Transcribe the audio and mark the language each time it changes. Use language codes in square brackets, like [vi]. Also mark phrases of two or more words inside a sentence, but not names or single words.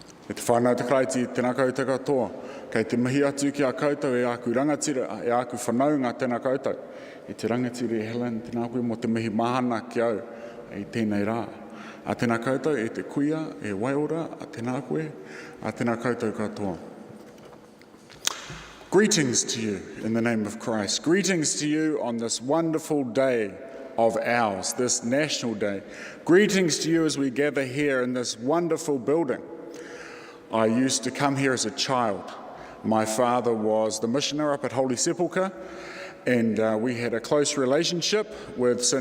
[mi] E te whanau te kraiti tēnā koutou katoa. Kei te mihi atu ki a koutou e aku rangatira, e aku whanaunga tēnā koutou. E te rangatira e Helen tēnā koe mo te mihi mahana ki au e tēnei rā. A tēnā koutou e te kuia, e waiora, a tēnā koe, a tēnā koutou katoa. [en] Greetings to you in the name of Christ. Greetings to you on this wonderful day of ours, this national day. Greetings to you as we gather here in this wonderful building. I used to come here as a child. My father was the missioner up at Holy Sepulchre, and we had a close relationship with St.